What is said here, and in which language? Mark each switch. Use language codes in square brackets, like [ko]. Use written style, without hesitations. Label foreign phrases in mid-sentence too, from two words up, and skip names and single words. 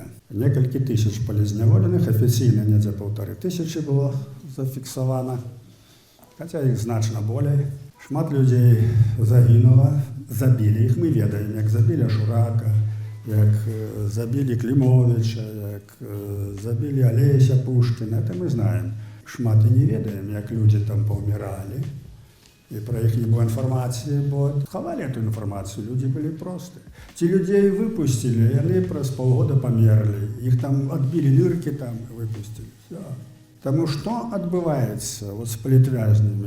[be] Некалькі тысяч палезняволеных, афіцыйна недзе 1500 было зафіксавана, хаця іх значна болей. Шмат людзей загінула, забілі іх, мы ведаем, як забілі Шурака, як забілі Клімовіча, як забілі Алеся Пушкіна, [ru] это мы знаем. [be] Шмат і не ведаем, як людзі там паўміралі. І пра іх не было інфармацыі, бо хавалі эту інфармацыю, людзі былі простыя. Ці людзей выпусцілі, яны праз паўгода памерлі, іх там адбілі ныркі, там выпусцілі. Таму што адбываецца з палітвязнямі?